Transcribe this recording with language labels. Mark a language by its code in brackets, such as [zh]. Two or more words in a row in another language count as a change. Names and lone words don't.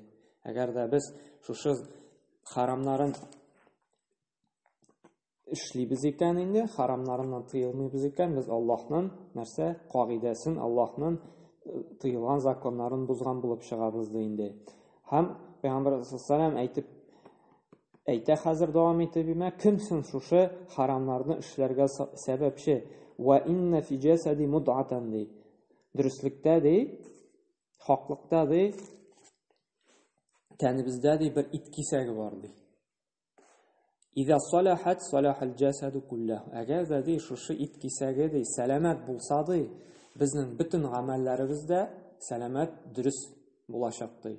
[tt] Әгәр дә без шушы харамнарын эшлибез икән инде, харамнарыннан тыелмыйбыз икән, без Аллаһның нәрсә кагыйдәсен, Аллаһның тыелган законнарын бузган булып чыгабыз ди инде. Һәм Пәйгамбер [ar] صلى الله عليه [tt] әйтә хәзер дәвам итеп имә, кемсен шушы харамнарны эшләргә сәбәпче? [ar] وإن في الجسد مضغة ди. [tt] Дөрестлектә ди, хаклыкта ди, тәнебездә ди бер ит кисәге бар ди. [ar] إذا صلحت صلح الجسد كله. [tt] Әгәр дә ди шушы ит кисәге ди сәламәт булса ди, безнең бөтен гамәлләребез дә сәламәт, дөрес булачак ди.